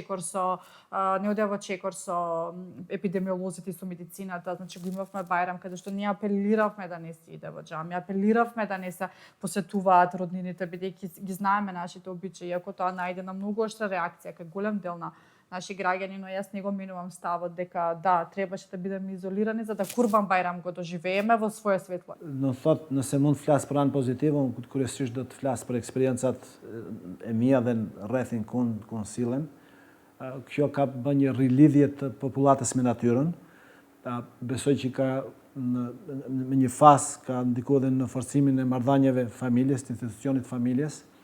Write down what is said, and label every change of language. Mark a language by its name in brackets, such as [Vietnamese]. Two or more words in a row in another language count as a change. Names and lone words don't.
[Macedonian] во чекор со епидемиолозите и со медицината, значи го имавме Бајрам каде што ние апелиравме да не се иде во џами, апелиравме да не се посетуваат роднините бидејќи ги знаеме нашите обичаи, иако тоа најде на многу оштра реакција кај голем дел на наши граѓани, но јас не го менувам ставот дека да, требаше да бидеме изолирани за да Курбан Бајрам го доживееме во своја светло. [Albanian] Në thot, nëse mund të flas për anë pozitive, unë kryesisht do të flas për eksperiencat e mia dhe në rrethin ku sillen. Kjo ka bërë një rilidhje të popullatës me natyrën. Besoj që ka në një fas ka ndikuar edhe në forcimin e marrëdhënieve familjes, të institucionit familjes.